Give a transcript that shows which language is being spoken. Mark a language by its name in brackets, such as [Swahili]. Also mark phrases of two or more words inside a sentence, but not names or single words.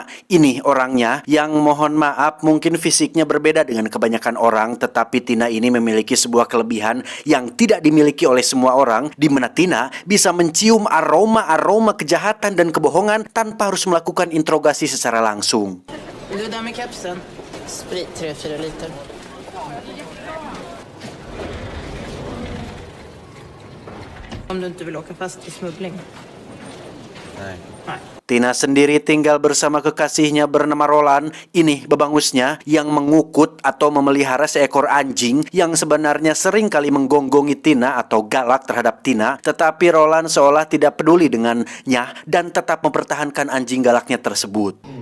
[Indonesian] Ini orangnya yang, mohon maaf, mungkin fisiknya berbeda dengan kebanyakan orang, tetapi Tina ini memiliki sebuah kelebihan yang tidak dimiliki oleh semua orang, di mana Tina bisa mencium aroma-aroma kejahatan dan kebohongan tanpa harus melakukan interogasi secara langsung. [Swedish] Du där med kapseln. Sprit 3-4 liter. Om du inte vill åka fast i smuggling. Nej. [Indonesian] Tina sendiri tinggal bersama kekasihnya bernama Roland. Ini bebangusnya yang mengukut atau memelihara seekor anjing yang sebenarnya sering kali menggonggongi Tina atau galak terhadap Tina. Tetapi Roland seolah tidak peduli dengannya dan tetap mempertahankan anjing galaknya tersebut.